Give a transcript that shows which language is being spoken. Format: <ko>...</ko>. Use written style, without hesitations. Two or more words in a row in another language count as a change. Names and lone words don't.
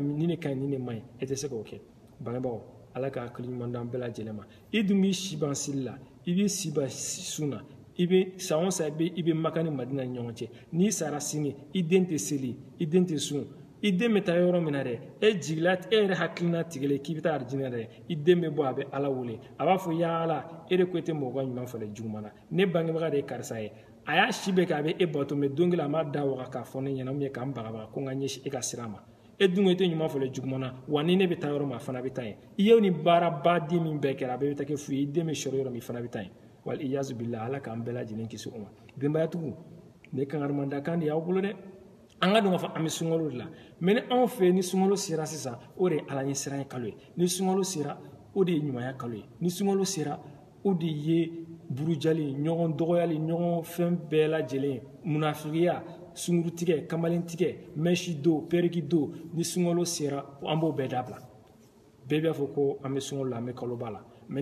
<bm>nin de man ɲi e tɛ se k'o kɛ bangebagaw ala ka hakili ɲuman d'an bɛɛ lajɛlen ma i dun b'i si ban seli la i b'i si ban sun na i bɛ san o san i bɛ Maka ni Madina ni ɲɔgɔn cɛ n'i sara sini i den tɛ seli i den tɛ sun i den bɛ taa yɔrɔ min na dɛ e jigila e yɛrɛ hakilina tigɛlen k'i bɛ taa arijinɛ dɛ i den bɛ bɔ a bɛ ala wele a b'a fɔ ya ala e de ko e tɛ mɔgɔ ɲuman falen juguman na ne bangebaga de ye karisa ye a y'a si bɛɛ kɛ a bɛ e bato mais don kelen a m'a da waga k'a fɔ ne ɲɛna k'an bagabaga ko n ka ɲɛsin e ka sira ma e dungo ite ɲuman fɔle jugumana wa ni ne bɛ taa yɔrɔ min a fana bɛ taa yen i ye nin baara baden min bɛɛ kɛra a bɛɛ bɛ taa kɛ fu ye i den bɛ sɔrɔ yɔrɔ min i fana bɛ taa yen</bm> <ar>والعياذ بالله</ar> <bm>ala k'an bɛɛ lajɛlen kisi o ma benbayatigiw ne kangarimadakan de y'aw bolo dɛ an ka dɔn k'a fɔ an bɛ sunkalo de la mɛ ni anw fɛ ni sunkalo sera sisan o de ye ala ɲɛ siran ye kalo ye ni sunkalo sera o de ye ɲumanya kalo ye ni sunkalo sera o de ye burujali ɲɔgɔn dɔgɔyali ɲɔgɔn fɛn bɛɛ lajɛlen munafigiya sungurutigɛ kamalentigɛ mɛsi do periki do ni sunkalo sera an b'o bɛɛ dabila bɛɛ b'a fɔ ko an bɛ sunkalo la an bɛ kaloba la mɛ</bm>